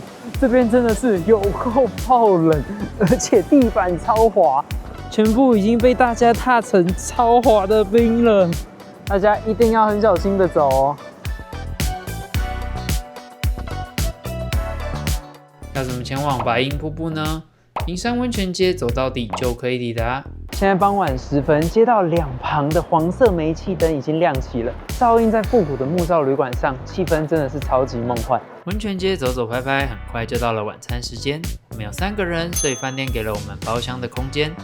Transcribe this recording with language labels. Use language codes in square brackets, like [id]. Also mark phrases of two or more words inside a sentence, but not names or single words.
[zh] 這邊真的是有夠爆冷，而且地板超滑，全部已經被大家踏成超滑的冰了。大家一定要很小心的走哦。要怎麼前往白銀瀑布呢？銀山溫泉街走到底就可以抵達。現在傍晚時分，街道兩旁的黃色煤氣燈已經亮起了，照映在復古的木造旅館上，氣氛真的是超級夢幻。溫泉街走走拍拍，很快就到了晚餐時間。我們有3個人，所以飯店給了我們包廂的空間。